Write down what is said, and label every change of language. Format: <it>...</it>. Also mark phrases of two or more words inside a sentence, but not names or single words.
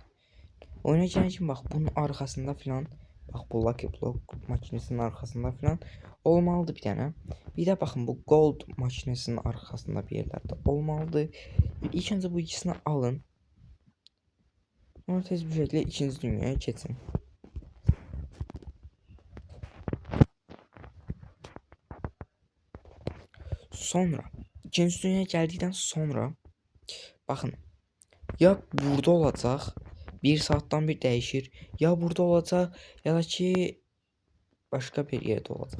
<az>Oyuna girən kimi bax bunun arxasında filan bax bu Lucky Block makinesinin arxasında filan olmalıdır bir dənə. Bir də baxın bu gold makinesinin arxasında bir yerlərdə olmalıdır. İlk öncə bu ikisini alın.</az> <tr>Sonra tez bir şekilde ikinci dünyaya geçin. Sonra ikinci dünyaya geldikten sonra bakın ya burada olacak, bir saattan bir değişir, ya burada olacak ya da ki başka bir yerde olacak.</tr>